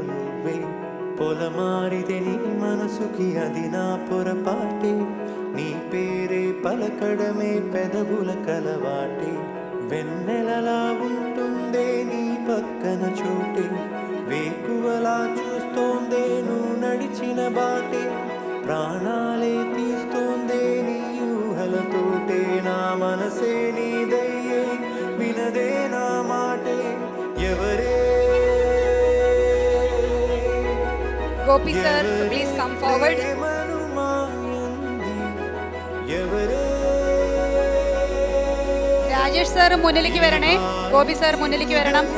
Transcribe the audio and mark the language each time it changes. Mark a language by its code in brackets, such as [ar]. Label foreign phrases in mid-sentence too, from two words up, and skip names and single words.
[te] నువ్వే, పొలమారితే నీ మనసుకి అది నా పొరపాటే, నీ పేరే పలకడమే పెదవుల కలవాటే, వెన్నెలలా ఉంటుందే నీ పక్కన చోటే, వేకువలా చూస్తోందే నువ్వు నడిచిన బాటే, ప్రాణాలే తీస్తోందే నీ ఊహలతోటే, నా మనసే నీదయ్యే వినదే నా మాటే, ఎవరే. [en] Gopi sir please come forward. [te] ఎవరే. [ml] രാജേഷ് സാർ മുന്നിലേക്ക് വരണേ, ഗോപി സാർ മുന്നിലേക്ക് വരണം.